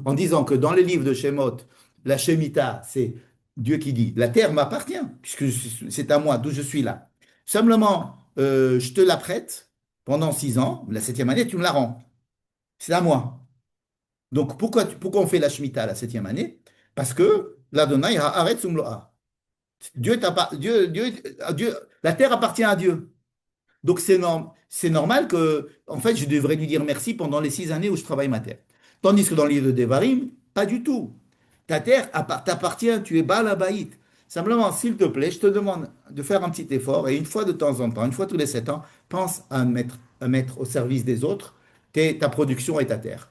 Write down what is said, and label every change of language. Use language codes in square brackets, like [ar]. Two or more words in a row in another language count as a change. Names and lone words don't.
[fr] En disant que dans les livres de Shemot, la Shemitah, c'est Dieu qui dit, la terre m'appartient, puisque c'est à moi, d'où je suis là. Simplement, je te la prête pendant 6 ans, la septième année, tu me la rends. C'est à moi. Donc pourquoi on fait la Shemitah la septième année? Parce que [he] לה׳ הארץ ומלואה. [fr] Dieu, la terre appartient à Dieu. Donc c'est normal que, en fait, je devrais lui dire merci pendant les 6 années où je travaille ma terre. Tandis que dans le livre de Devarim, pas du tout. Ta terre t'appartient, tu es [he] בעל הבית. [fr] Simplement, s'il te plaît, je te demande de faire un petit effort et une fois de temps en temps, une fois tous les 7 ans, pense à mettre au service des autres ta production et ta terre.